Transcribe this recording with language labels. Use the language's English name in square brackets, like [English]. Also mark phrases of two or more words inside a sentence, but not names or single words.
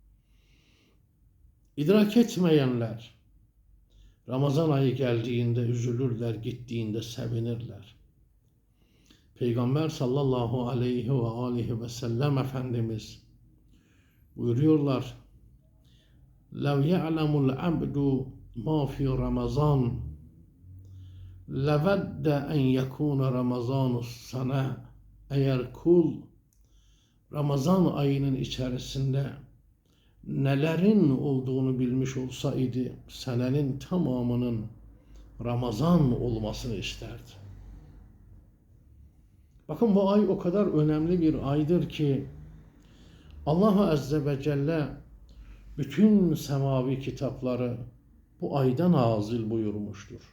[Turkish] İdrak etmeyenler Ramazan ayı geldiğinde üzülürler, gittiğinde sevinirler. Peygamber [Arabic] صلى الله عليه وعليه وسلم [Turkish] Efendimiz buyuruyorlar: [Arabic] لَوْ يَعْلَمُ الْعَبْدُ مَا فِي رَمَضَانٍ لَوَدَّ اَنْ يَكُونَ رَمَضَانُ السَّنَةِ. [Turkish] Eğer kul Ramazan ayının içerisinde nelerin olduğunu bilmiş olsaydı, senenin tamamının Ramazan olmasını isterdi. Bakın, bu ay o kadar önemli bir aydır ki Allah [Arabic] عز وجل [Turkish] bütün semavi kitapları bu ayda nazil buyurmuştur.